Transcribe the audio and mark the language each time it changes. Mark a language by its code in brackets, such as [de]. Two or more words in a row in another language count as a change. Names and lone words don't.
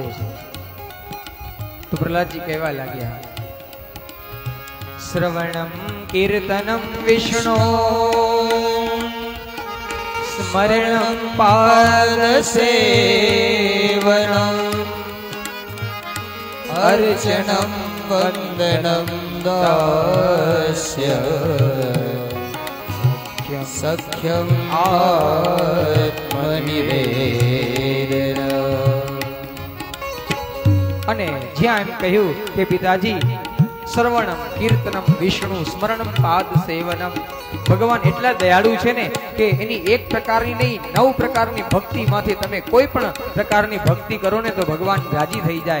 [gu] તો પ્રહલાદજી કહેવા લાગ્યા, [sa] श्रवणम् कीर्तनम् विष्णु स्मरणम् पाद सेवनम् अर्चनं वन्दनं दास्य सख्यम् आत्मनिवेदन। [gu] અને જ્યાં એમ કહ્યું કે પિતાજી [sa] श्रवणम् कीर्तनम् विष्णु स्मरणम् पाद सेवनम्, [gu] ભગવાન એટલા દયાળુ છે ને કે એની એક પ્રકારની નહીં 9 પ્રકારની ભક્તિ માંથી તમે કોઈ પણ પ્રકારની ભક્તિ કરો ને તો ભગવાન રાજી થઈ જાય.